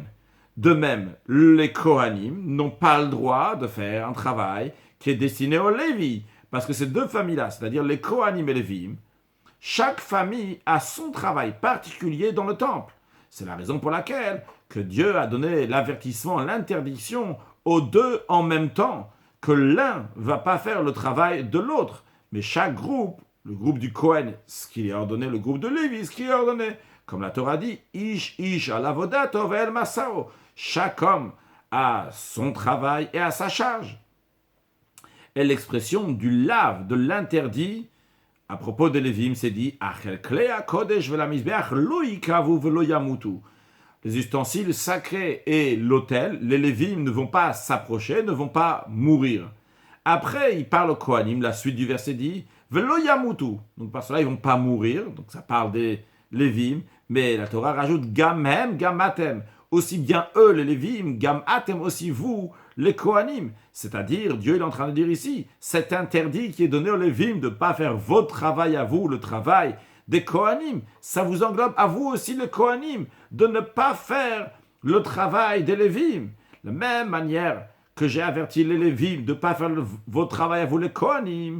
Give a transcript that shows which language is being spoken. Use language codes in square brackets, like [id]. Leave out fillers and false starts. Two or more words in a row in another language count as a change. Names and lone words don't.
[fr] De même, les Kohanim n'ont pas le droit de faire un travail qui est destiné aux Lévi, parce que ces deux familles-là, c'est-à-dire les Kohanim et les Lévim, chaque famille a son travail particulier dans le temple. C'est la raison pour laquelle que Dieu a donné l'avertissement, l'interdiction aux deux en même temps, que l'un ne va pas faire le travail de l'autre, mais chaque groupe, le groupe du Kohen, ce qu'il est ordonné, le groupe de Lévi, ce qu'il est ordonné, comme la Torah dit, [he] איש על עבודתו ועל משאו. [fr] Chaque homme a son travail et a sa charge. Et l'expression du lave, de l'interdit, à propos des Lévim, c'est dit les ustensiles sacrés et l'autel, les Lévim ne vont pas s'approcher, ne vont pas mourir. Après, il parle au Kohanim, la suite du verset dit [he] ולא ימותו. [fr] Donc par cela, ils ne vont pas mourir. Donc ça parle des Lévim, mais la Torah rajoute [he] גם הם, גם אתם. [fr] Aussi bien eux, les Lévim, [he] גם אתם, [fr] aussi vous, les Kohanim. C'est-à-dire, Dieu est en train de dire ici, cet interdit qui est donné aux Lévim de ne pas faire votre travail à vous, le travail des Kohanim, ça vous englobe à vous aussi, les Kohanim, de ne pas faire le travail des Lévim. De la même manière que j'ai averti les Lévim de ne pas faire votre travail à vous, les Kohanim.